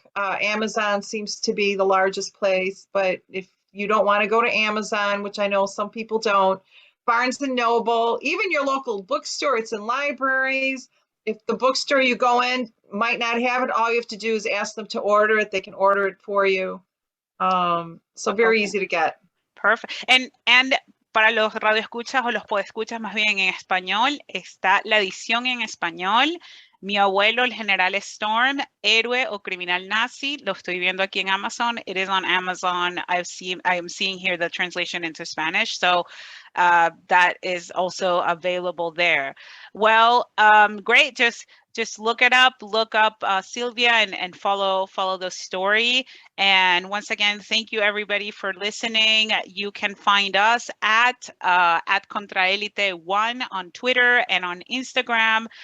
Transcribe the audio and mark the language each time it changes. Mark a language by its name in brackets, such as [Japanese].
[English] Amazon seems to be the largest place, but if you don't want to go to Amazon, which I know some people don't, Barnes & Noble, even your local bookstore, it's in libraries. If the bookstore you go in might not have it, all you have to do is ask them to order it. They can order it for you. So very easy to get. Perfect. [Spanish] And para los radioescuchas o los podescuchas más bien en español, está la edición en español. Mi abuelo, el general Storm, héroe o criminal nazi, lo estoy viendo aquí en Amazon. [English] It is on Amazon. I am seeing here the translation into Spanish. So that is also available there. Well, great. Just look it up, look up Silvia and follow the story. And once again, thank you everybody for listening. You can find us at Contraelite1 on Twitter and on Instagram.